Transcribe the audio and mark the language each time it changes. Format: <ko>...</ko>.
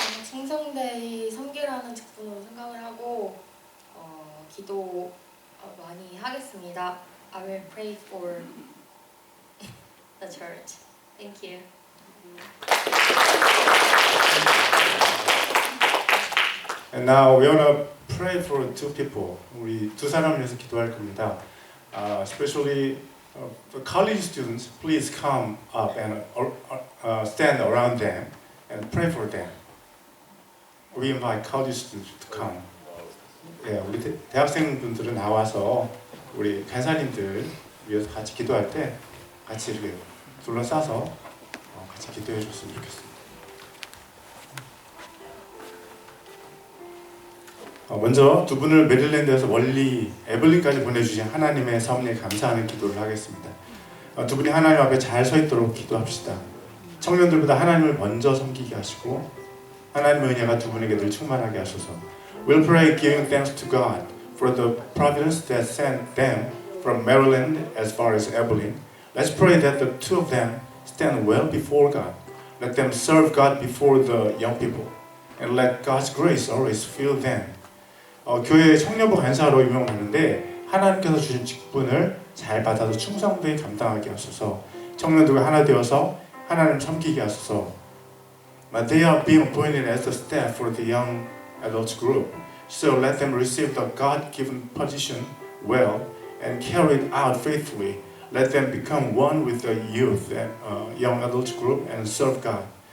<ko>칭송대의 섬기라는 직분으로 생각을 하고 기도 많이 하겠습니다.</ko> <en>I will pray for the church. Thank you. And now we want to pray for two people.</en> <ko>우리 두 사람을 위해서 기도할 겁니다.</ko> <en>Especially the college students, please come up and stand around them and pray for them. We invite college students to come.</en> <ko>예, 우리 대학생분들은 나와서 우리 간사님들 위해서 같이 기도할 때 같이 이렇게 둘러싸서 같이 기도해 줬으면 좋겠습니다. 먼저 두 분을 메릴랜드에서 멀리 에블린까지 보내주신 하나님의 섭리에 감사하는 기도를 하겠습니다. 두 분이 하나님 앞에 잘 서 있도록 기도합시다. 청년들보다 하나님을 먼저 섬기게 하시고 하나님의 은혜가 두 분에게 늘 충만하게 하소서.</ko> <en>We'll pray giving thanks to God for the providence that sent them from Maryland as far as Abilene. Let's pray that the two of them stand well before God. Let them serve God before the young people. And let God's grace always fill them.</en> <ko>교회의 청년부 간사로 유명하는데 하나님께서 주신 직분을 잘 받아서 충성되게 감당하게 하소서. 청년들과 하나 되어서 하나님 섬기게 하소서.</ko> <en>They are being appointed as the staff for the young adults group. So let them receive the God-given position well and carry it out faithfully. Let them become one with the youth and young adults group and serve God.</en>